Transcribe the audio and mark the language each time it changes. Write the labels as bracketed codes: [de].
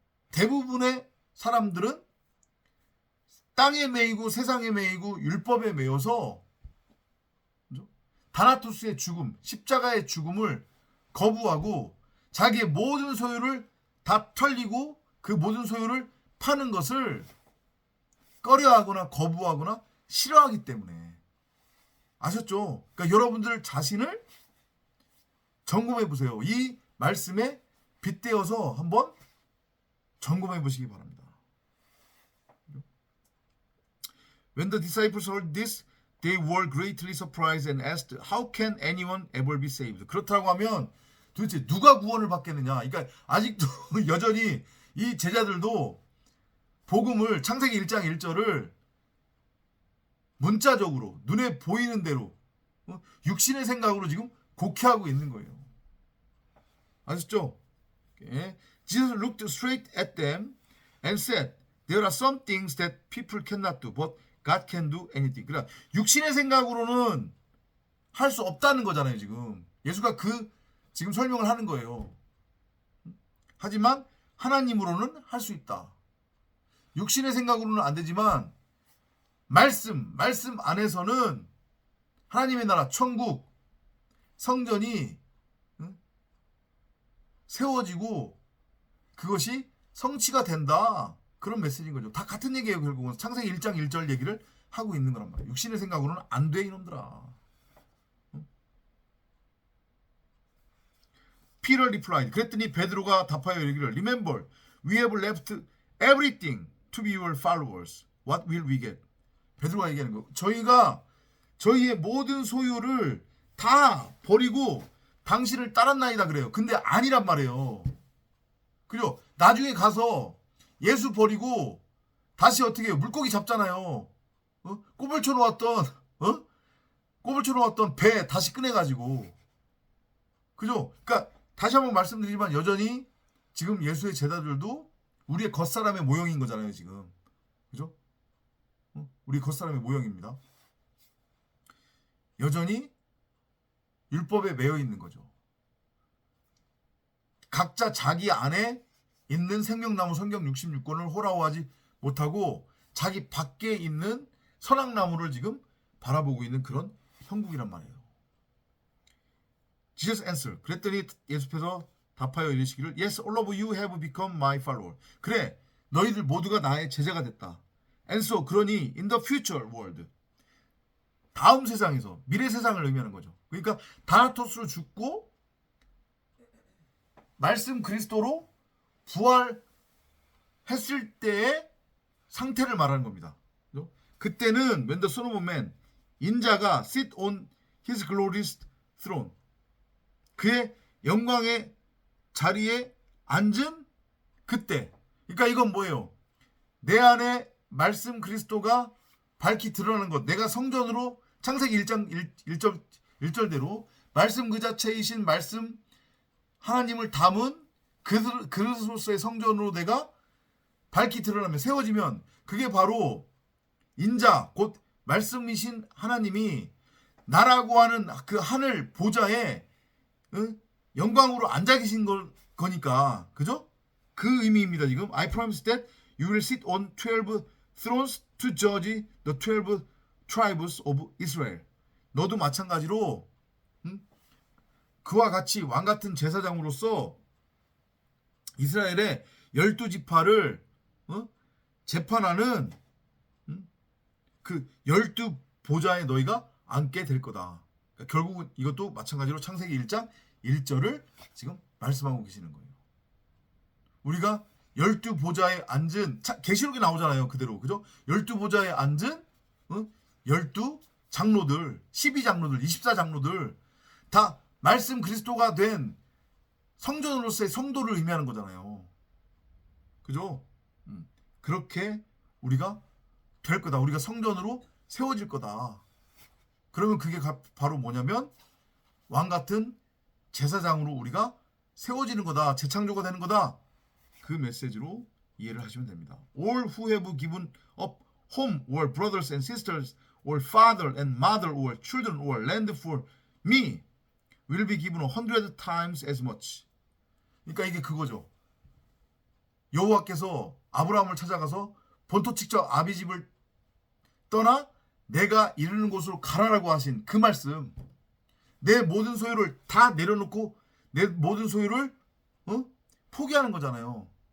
[ko] 대부분의 사람들은 땅에 매이고 세상에 매이고 율법에 매여서 다나토스의 죽음, 십자가의 죽음을 거부하고 자기의 모든 소유를 다 털리고 그 모든 소유를 파는 것을 꺼려하거나 거부하거나 싫어하기 때문에. 아셨죠? 그러니까 여러분들 자신을 점검해 보세요. 이 말씀에 빗대어서 한번 점검해 보시기 바랍니다. [en] When the disciples heard this, they were greatly surprised and asked, "How can anyone ever be saved?" [ko] 그렇다고 하면 도대체 누가 구원을 받겠느냐? 그러니까 아직도 여전히 이 제자들도 복음을 창세기 1장 1절을 문자적으로 눈에 보이는 대로 육신의 생각으로 지금 곡해하고 있는 거예요. 아셨죠? Okay. [en] Jesus looked straight at them and said, "There are some things that people cannot do, but God can do anything." [ko] 그러니까 육신의 생각으로는 할 수 없다는 거잖아요. 지금 예수가 그 지금 설명을 하는 거예요. 하지만 하나님으로는 할 수 있다. 육신의 생각으로는 안 되지만 말씀 안에서는 하나님의 나라, 천국, 성전이 세워지고 그것이 성취가 된다. 그런 메시지인 거죠. 다 같은 얘기예요. 결국은 창세기 1장 1절 얘기를 하고 있는 거란 말이에요. 육신의 생각으로는 안 돼, 이놈들아. [en] Peter replied. [ko] 그랬더니 베드로가 답하여 이르기를, [en] Remember, we have left everything to be your followers. What will we get? [ko] 베드로가 얘기하는 거. 저희가 저희의 모든 소유를 다 버리고 당신을 따랐나이다 그래요. 근데 아니란 말이에요. 그죠? 나중에 가서 예수 버리고 다시 어떻게 해요? 물고기 잡잖아요. 꼬불 쳐놓았던 배 다시 꺼내가지고. 그죠? 그러니까 다시 한번 말씀드리지만 여전히 지금 예수의 제자들도 우리의 겉사람의 모형인 거잖아요. 지금. 그죠? 우리 겉사람의 모형입니다. 여전히 율법에 매여 있는 거죠. 각자 자기 안에 있는 생명나무 성경 66권을 호라호하지 못하고 자기 밖에 있는 선악나무를 지금 바라보고 있는 그런 형국이란 말이에요. [en] Jesus answered. [ko] 그랬더니 예수께서 답하여 이르시기를, [en] Yes, all of you have become my follower. [ko] 그래, 너희들 모두가 나의 제자가 됐다. [en] And so, [ko] 그러니 [en] in the future world, [ko] 다음 세상에서, 미래 세상을 의미하는 거죠. 그러니까 다나토스로 죽고 말씀 그리스도로 부활했을 때의 상태를 말하는 겁니다. 그때는 [en] when the Son of Man, [ko] 인자가 [en] sit on his glorious throne, [ko] 그의 영광의 자리에 앉은 그때. 그러니까 이건 뭐예요? 내 안에 말씀 그리스도가 밝히 드러나는 것. 내가 성전으로 창세기 1장 1절대로 말씀 그 자체이신 말씀 하나님을 담은 그릇으로서의 성전으로 내가 밝히 드러나면 세워지면 그게 바로 인자 곧 말씀이신 하나님이 나라고 하는 그 하늘 보좌에 영광으로 앉아 계신 거니까. 그죠? 그 의미입니다. 지금 [en] I promise that you will sit on 12 thrones to judge the 12 tribes of Israel. [ko] 너도 마찬가지로 그와 같이 왕같은 제사장으로서 이스라엘의 12지파를 재판하는 그 12보좌에 너희가 앉게 될 거다. 그러니까 결국은 이것도 마찬가지로 창세기 1장 1절을 지금 말씀하고 계시는 거예요. 우리가 12보좌에 앉은, 계시록에 나오잖아요. 그대로. 그죠? 12보좌에 앉은 12장로들, 12장로들, 24장로들 다 말씀 그리스도가 된 성전으로서의 성도를 의미하는 거잖아요. 그죠? 그렇게 우리가 될 거다. 우리가 성전으로 세워질 거다. 그러면 그게 바로 뭐냐면 왕 같은 제사장으로 우리가 세워지는 거다. 재창조가 되는 거다. 그 메시지로 이해를 하시면 됩니다. [en] All who have given up home or brothers and sisters or father and mother or children or land for me will be given 100 times as much. [ko] 그러니까 이게 그거죠. 여호와께서 아브라함을 찾아가서 본토 직접 아비 집을 떠나 내가 이르는 곳으로 가라라고 하신 그 말씀, 내 모든 소유를 다 내려놓고 내 모든 소유를 포기하는 거잖아요.